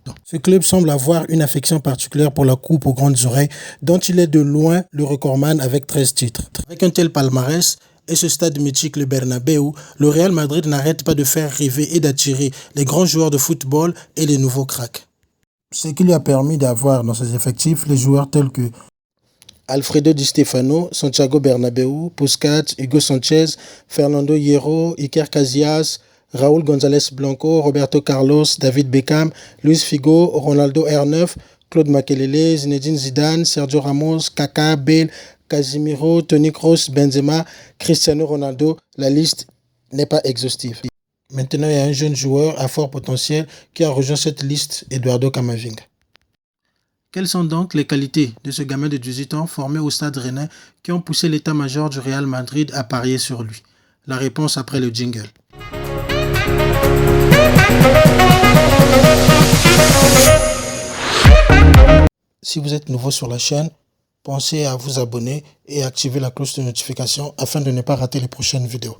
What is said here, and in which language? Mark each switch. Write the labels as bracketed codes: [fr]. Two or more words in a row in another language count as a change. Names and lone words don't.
[fr] Ce club semble avoir une affection particulière pour la coupe aux grandes oreilles, dont il est de loin le recordman avec 13 titres. Avec un tel palmarès et ce stade mythique, le Bernabéu, le Real Madrid n'arrête pas de faire rêver et d'attirer les grands joueurs de football et les nouveaux cracks. Ce qui lui a permis d'avoir dans ses effectifs les joueurs tels que Alfredo Di Stefano, Santiago Bernabéu, Puskas, Hugo Sánchez, Fernando Hierro, Iker Casillas, Raúl González Blanco, Roberto Carlos, David Beckham, Luis Figo, Ronaldo R9, Claude Makelele, Zinedine Zidane, Sergio Ramos, Kaká, Bale, Casemiro, Toni Kroos, Benzema, Cristiano Ronaldo. La liste n'est pas exhaustive. Maintenant, il y a un jeune joueur à fort potentiel qui a rejoint cette liste, Eduardo Camavinga. Quelles sont donc les qualités de ce gamin de 18 ans formé au Stade Rennais qui ont poussé l'état-major du Real Madrid à parier sur lui? La réponse après le jingle. Si vous êtes nouveau sur la chaîne, pensez à vous abonner et activer la cloche de notification afin de ne pas rater les prochaines vidéos.